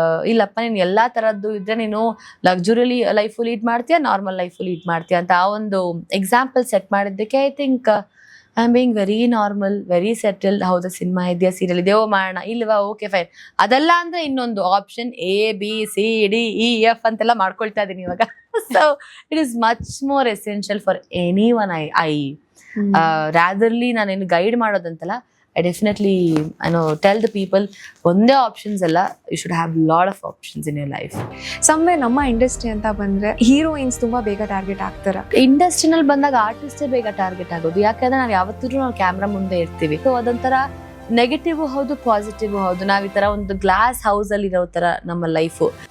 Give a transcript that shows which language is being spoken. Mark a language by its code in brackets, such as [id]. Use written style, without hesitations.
[kn] ಇಲ್ಲಪ್ಪ ನೀನ್ ಎಲ್ಲಾ ತರದ್ದು ಇದ್ರೆ ನೀನು ಲಕ್ಸುರಿಲಿ ಲೈಫ್ ಲೀಡ್ ಮಾಡ್ತೀಯ, ನಾರ್ಮಲ್ ಲೈಫ್ ಲೀಡ್ ಮಾಡ್ತೀಯ ಅಂತ ಆ ಒಂದು ಎಕ್ಸಾಂಪಲ್ ಸೆಟ್ ಮಾಡಿದ್ದಕ್ಕೆ [en] I think I am being very normal, very settled. [kn] ಹೌದಾ ಸಿನಿಮಾ ಇದೆಯಾ, ಸೀರಿಯಲ್ ಇದೆಯೋ ಮಾಡೋಣ, ಇಲ್ವಾ ಓಕೆ ಫೈನ್. ಅದೆಲ್ಲ ಅಂದ್ರೆ ಇನ್ನೊಂದು ಆಪ್ಷನ್ ABCDEF ಅಂತೆಲ್ಲ ಮಾಡ್ಕೊಳ್ತಾ ಇದೀನಿ ಇವಾಗ. [en] So it is much more essential for any one. I ratherly [kn] ನಾನೇನು guide ಮಾಡೋದಂತಲ್ಲ, [en] I definitely tell the people [kn] ಒಂದೇ ಆಪ್ಷನ್ಸ್ ಅಲ್ಲ, [en] you should have lot of options in your life. [kn] Somewhere ನಮ್ಮ ಇಂಡಸ್ಟ್ರಿ ಅಂತ ಬಂದ್ರೆ ಹೀರೋಯಿನ್ಸ್ ತುಂಬಾ ಬೇಗ ಟಾರ್ಗೆಟ್ ಆಗ್ತಾರೆ. ಇಂಡಸ್ಟ್ರಿನಲ್ಲಿ ಬಂದಾಗ ಆರ್ಟಿಸ್ಟೇ ಬೇಗ ಟಾರ್ಗೆಟ್ ಆಗೋದು. ಯಾಕಂದ್ರೆ ನಾವು ಯಾವತ್ತೂ ನಾವು ಕ್ಯಾಮ್ರಾ ಮುಂದೆ ಇರ್ತೀವಿ. ಸೊ ಅದೊಂಥರ ನೆಗೆಟಿವ್ ಹೌದು, ಪಾಸಿಟಿವ್ ಹೌದು. ನಾವ್ ಈ ತರ ಒಂದು ಗ್ಲಾಸ್ ಹೌಸ್ ಅಲ್ಲಿ ಇರೋ ತರ ನಮ್ಮ ಲೈಫು.